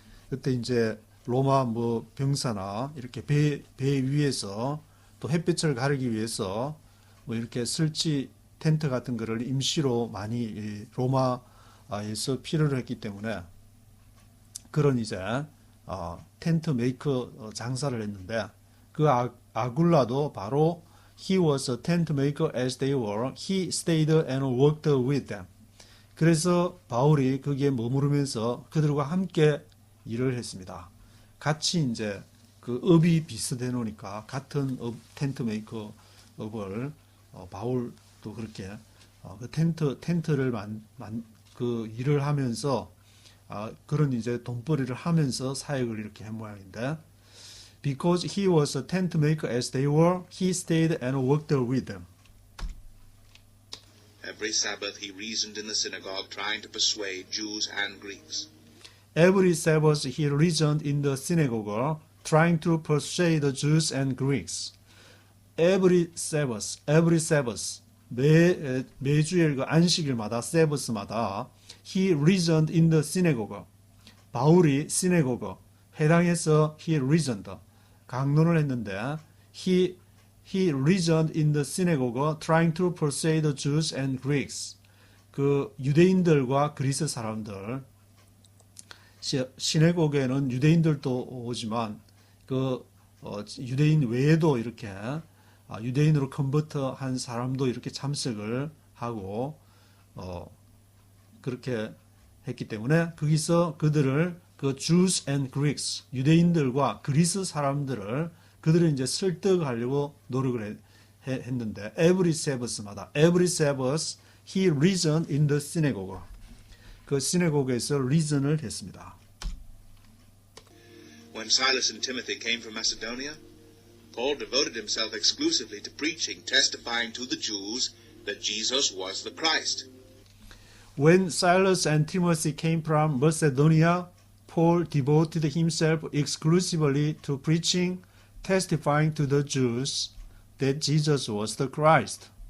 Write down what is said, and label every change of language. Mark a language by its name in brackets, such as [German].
[Korean] 그때 이제 로마 병사나 이렇게 배 위에서 또 햇빛을 가리기 위해서 이렇게 설치 텐트 같은 거를 임시로 많이 로마에서 필요로 했기 때문에 그런 이제 텐트 메이커 장사를 했는데 그 아굴라도 바로 [English] he was a tent maker as they were. He stayed and worked with them. [Korean] 그래서 바울이 거기에 머무르면서 그들과 함께 일을 했습니다. 같이 이제 그 업이 비슷해 놓으니까 같은 텐트 메이커 업을 바울도 그렇게 그 텐트를 그 일을 하면서 그런 이제 돈벌이를 하면서 사역을 이렇게 한 모양인데 [English] Because he was a tent maker as they were, he stayed and worked there with them. Every Sabbath he reasoned in the synagogue, trying to persuade Jews and Greeks. Every Sabbath he reasoned in the synagogue, trying to persuade the Jews and Greeks. Every Sabbath, [Korean] 매주일 그 안식일마다, Sabbath마다 [English] he reasoned in the synagogue. [Korean] 바울이 시내고거, 회당에서 [English] he reasoned, [Korean] 강론을 했는데 [English] he reasoned in the synagogue, trying to persuade the Jews and Greeks. [Korean] 그 유대인들과 그리스 사람들, 시내고게는 유대인들도 오지만 그 유대인 외에도 이렇게 유대인으로 컨버트한 사람도 이렇게 참석을 하고 그렇게 했기 때문에 거기서 그들을 그 [English] Jews and Greeks, [Korean] 유대인들과 그리스 사람들을 그들을 이제 설득하려고 노력을 했는데 [English] every Sabbath마다 every Sabbath he reasoned in the synagogue. [Korean] 그 시내고게에서 reason을 했습니다. [English] When Silas and Timothy came from Macedonia, Paul devoted himself exclusively to preaching, testifying to the Jews that Jesus was the Christ. When Silas and Timothy came from Macedonia, Paul devoted himself exclusively to preaching, testifying to the Jews that Jesus was the Christ.